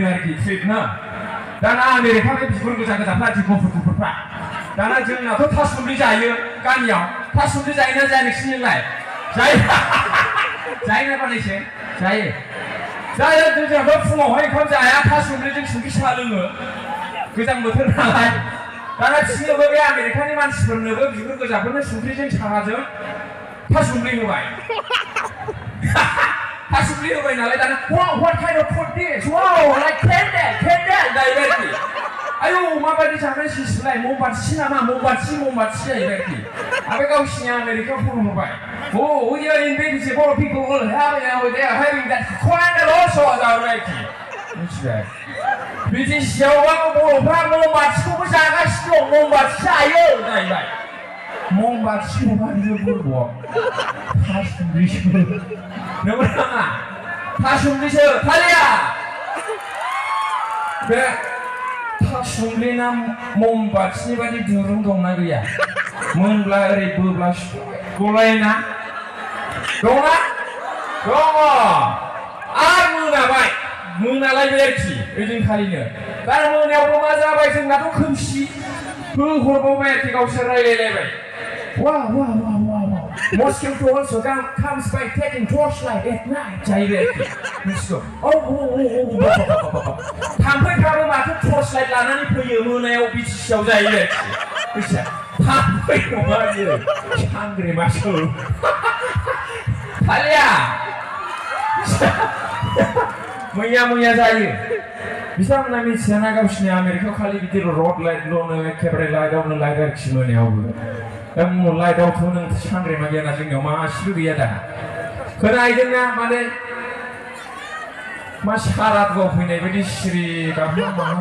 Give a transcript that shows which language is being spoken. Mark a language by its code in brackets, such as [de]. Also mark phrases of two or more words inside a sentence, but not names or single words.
[brx] आरोखि ट्रिपनो दाना आमेरिकानि बिगुर गोजा गोजाफ्रा गुफुर गुफुरफ्रा दाना जोंनाथ' थासुमलि जायो गामियाव थासुमलि जायोना जाया नोंसिनिलाय जायो जायोना बानायसो जायो जायो जोंथ' फुङावहाय ओंखाम जाया थासुमलिजों संख्रि साहा लोङो गोजां बोथोर नालाय दाना बिसोरनोबो बे आमेरिकानि मानसिफोरनोबो बिगुर गोजाफोरनो संख्रिजों साहाजों थासुमलि होबाय थासुमलि होबाय नालाय दाना [en] what kind of food this wow like candle [brx] जाहैबाय आरोखि आयौ माबायदि जानाय सिसलाय ममबाथि नामा ममबाथि जाहैबाय आरोखि आरो गावसिनि आमेरिकायाव फन हरबाय [en] oh we are invisible people all having that candle also [brx] जाहैबाय आरोखि मिथिबाय बिटिसियाव बर'फ्रा ममबाथिखौबो जागासिनो दं ममबाथि जायो जाहैबाय ममबाथि नङा बियो बर'आव थासुमलिसो नंगौ नाङा थासुमलिसो थालिया बे थासुमलिना ममबाथिनि बादि दुरुं दंना गैया मोनब्ला ओरै बोब्ला गलायना दंना दङ आरो मोनाबाय मोनालायबाय आरोखि ओइदिनखालिनो दा मोनायावबो मा जाबाय जोंनाथ' खोमसि होहरबावबाय आरोखि गावसोर रायलायलायबाय [en] Mosquito also comes by taking torchlight at night [brx] जाहैबाय आरोखि मिथिगौ थाम्फैफ्राबो माथो टर्चलाइट लानानै फैयो मोनायाव बिटिसियाव जाहैबाय आरोखि मिथिया थाम्फै नङा बियो सांग्रेमासो थालिया मैया जायो बिथांमोना मिथियाना गावसिनि आमेरिकायाव खालि बिदि रड लाइटल'नो एखेबारे लाइटआवनो लाइट आरोखि मोनायावबो दा लाइटआवथ' नों सांग्रेमा गैयाना जोंनियाव मासेबो गैया दा खोनाहैदोंना माने मा सारादुआव फैनाय बायदि सिरि गाबना माना